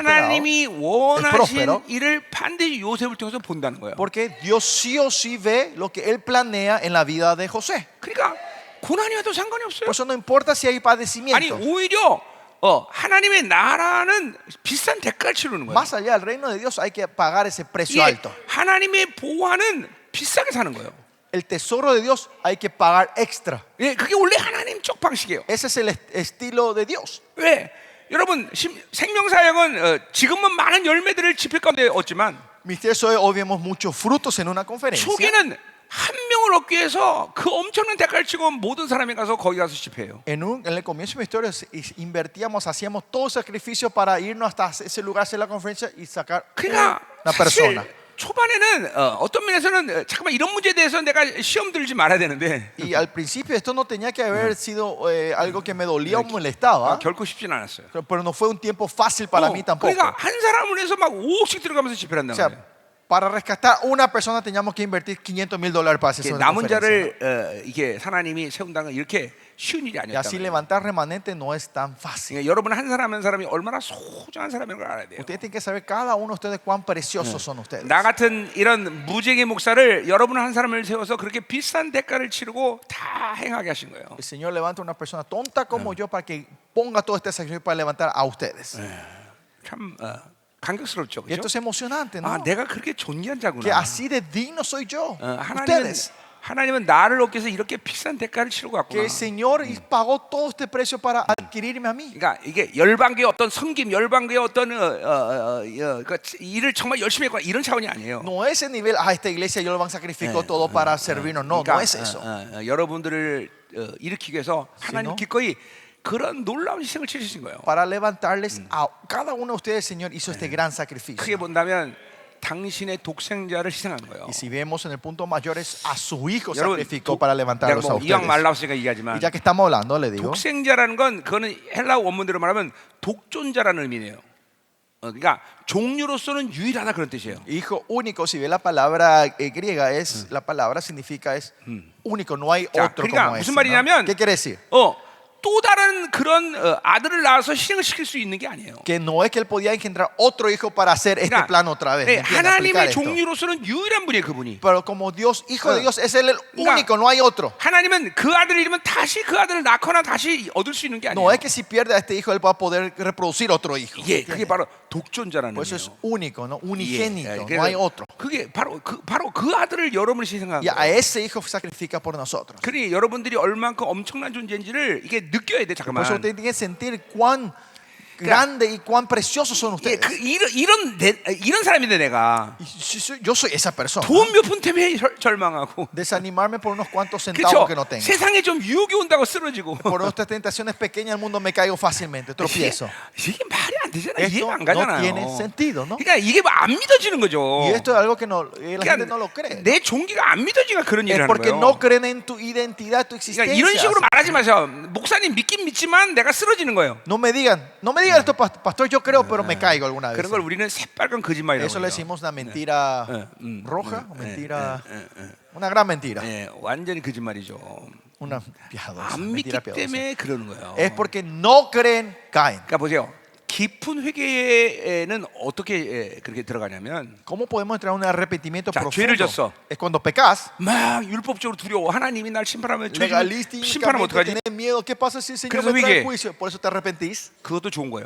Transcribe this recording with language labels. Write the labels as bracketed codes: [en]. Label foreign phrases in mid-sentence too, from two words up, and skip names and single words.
[ko] 하나님이 원하신 [es] próspero. [ko] 일을 반드시 요셉을 통해서 본다는 거예요. [es] Porque Dios sí o sí ve lo que él planea en la vida de José. [ko] 그러니까 고난이 와도 상관이 없어요. [es] Por eso no importa si hay [ko] 아니 [es] padecimiento. [ko] 오히려 하나님의 나라는 비싼 대가를 치르는 거예요. [es] Más allá del reino de Dios hay que pagar ese precio [ko] 예, [es] alto. [ko] 하나님의 보화는 비싸게 사는 거예요. [es] El tesoro de Dios hay que pagar extra. [ko] 예, 그게 원래 하나님 쪽 방식이에요. [es] Ese es el estilo de Dios. [ko] 왜? 여러분 생명사역은 지금은 많은 열매들을 집회 가운데 얻지만 [es] Misterio hoy vemos muchos frutos en una conferencia. [ko] 초기는 한 영광을 얻기 위해서 그 엄청난 대가를 치고 모든 사람이 가서 거기 가서 집회해요. [es] En el comienzo de mi historia invertíamos, hacíamos todo sacrificio para irnos hasta ese lugar, hacer la conferencia y sacar [ko] 그러니까 [es] una persona. [ko] 사실 초반에는 어떤 면에서는 잠깐만 이런 문제에 대해서 내가 시험 들지 말아야 되는데 [es] Y al principio esto no tenía que haber sido algo que me dolía o molestaba, [ko] 결코 쉽지는 않았어요. [es] pero no fue un tiempo fácil para mí tampoco. [ko] 그러니까 한 사람을 위해서 막 5억씩 들어가면서 집회를 한다는 [es] O sea, [ko] 거예요. [es] para rescatar una persona teníamos que invertir $500,000 para hacer [ko] 이게 [es] una [ko] 남은 [es] conferencia, ¿no? [ko] 자를 이게 하나님이 세운다는 건 이렇게 쉬운 일이 [es] Y así [ko] 아니었다. [es] levantar remanente no es tan fácil. [ko] 그러니까 여러분 한 사람 한 사람이 얼마나 소중한 사람인 걸 알아야 돼요. [es] Ustedes tienen que saber cada uno de ustedes cuán preciosos son ustedes. [ko] 나 같은 이런 무쟁의 목사를 여러분 한 사람을 세워서 그렇게 비싼 대가를 치르고 다 행하게 하신 거예요. [es] El Señor levanta a una persona tonta como yo para que ponga todo este sacrificio para levantar a ustedes. [ko] 참 감격스럽죠, [es] Y esto [ko] 그렇죠? [es] es emocionante, ¿no? [ko] 아, 내가 그렇게 존귀한 [es] Que [ko] 자구나. [es] así de digno soy yo. [ko] 하나님은 [es] Ustedes. [ko] 하나님은 나를 얻기 위해서 이렇게 비싼 대가를 치르고 [es] Que [ko] 갔구나. [es] el Señor pagó todo este precio para adquirirme a mí. [ko] 그러니까 이게 열방교의 어떤 섬김, 열방교의 어떤 그 일을 정말 열심히 했구나 이런 차원이 아니에요. [es] No es el nivel, esta iglesia yo lo van a sacrificar todo para servirnos. No, no es eso. [ko] 여러분들을 일으키기 위해서 하나님 [es] no? [ko] 기꺼이 그런 놀라운 희생을 치르신 거예요. [es] Para levantarles a cada uno de ustedes, el Señor hizo este gran [ko] 크게 [es] sacrificio. [ko] 본다면 당신의 독생자를 희생한 거예요. [es] Y si vemos en el punto mayor es a su hijo [ko] 여러분, [es] sacrificó para levantarlos a [ko] 내가 뭐 이왕 말 [es] ustedes. [ko] 나왔으니까 [es] Y [ko] 얘기하지만 [es] ya que estamos hablando, le digo, [ko] 독생자라는 건 그거는 헬라어 원문대로 말하면 독존자라는 의미네요. 그러니까 종류로서는 유일하다 그런 뜻이에요. [es] hijo único. Si ve la palabra griega, la palabra significa es único, no hay [ko] 자, [es] otro [ko] 그러니까 [es] como [ko] 무슨 [es] ese, ¿no? [ko] 말이냐면 [es] ¿Qué quiere decir? [ko] 또 다른 그런 아들을 낳아서 희생을 시킬 수 있는 게 아니에요. [es] Que no es que él podía engendrar otro hijo para hacer este [ko] 그러니까, [es] plan otra vez. ¿me [ko] 네, [es] entiende? Aplicar [ko] 하나님의 [es] esto. [ko] 종류로서는 유일한 분이에요, 그분이. [es] Pero como Dios, hijo de Dios, es él el [ko] 그러니까 [es] único, no hay otro. [ko] 하나님은 그 아들을 잃으면 다시 그 아들을 낳거나 다시 얻을 수 있는 게 [es] No [ko] 아니에요. [es] es que si pierde a este hijo, él va a poder reproducir otro hijo. [ko] 예, 그게 바로 독존자라는 [es] Por eso es [ko] 거예요. [es] único, ¿no? Unigénito, [ko] 예, [es] no hay otro. [ko] 그게 바로 그 아들을 여러분이 희생한 [es] Y a [ko] 거예요. [es] ese hijo sacrifica por nosotros. [ko] 그러니 여러분들이 얼만큼 엄청난 존재인지를 이게 느껴야 돼, [es] Por [ko] 잠깐만. [es] eso usted tiene que sentir cuán grande y cuán preciosos son [ko] 예, [es] ustedes. [ko] 이런 사람인데 내가 [es] Yo soy esa persona. [ko] 돈 몇 푼 때문에 절망하고, [es] Desanimarme por unos cuantos centavos [ko] 그렇죠? [es] que no tengo. [ko] 세상에 좀 유혹이 온다고 쓰러지고. [es] Por nuestras tentaciones pequeñas del mundo me caigo fácilmente, tropiezo. [ko] 이게 말이 안 되잖아. [es] Esto [ko] 이해가 안 [es] no [ko] 가잖아요. [es] tiene sentido, ¿no? [ko] 그러니까 이게 안 믿어지는 거죠. [es] Y esto es algo que la gente no lo cree. [ko] 내 종기가 안 믿어지니까 그런 [es] Es [ko] 일을 하는 [es] porque [ko] 거예요. [es] no creen en tu identidad, tu [ko] 그러니까 [es] existencia. [ko] 이런 식으로 말하지 마세요. 목사님 믿긴 믿지만 내가 쓰러지는 거예요. [es] No me digan esto, pastor, yo creo, pero me caigo alguna vez. [ko] 그런 걸 우리는 새빨간 거짓말이라고 [es] Eso le [ko] 해요. [es] decimos una mentira roja, o mentira, una gran mentira, [ko] 예, 완전히 거짓말이죠. [es] una piadosa, [ko] 안 믿기 [es] mentira piadosa. [ko] 때문에 그러는 거예요. [es] Es porque no creen, caen. [ko] 그러니까 보세요. 깊은 회개에는 어떻게 그렇게 들어가냐면 [es] ¿Cómo podemos entrar en un arrepentimiento [ko] 자, 죄를 [es] profundo? [ko] 졌어. [es] Es cuando pecas, [ko] 막 율법적으로 두려워. 하나님이 날 심판하면 심판하면 [es] legalísticamente [ko] 어떡하지? [es] tenés miedo. ¿Qué pasa si el Señor [ko] 그래서 [es] me trae [ko] 회개해. [es] juicio? Por eso te arrepentís. [ko] 그것도 좋은 거예요.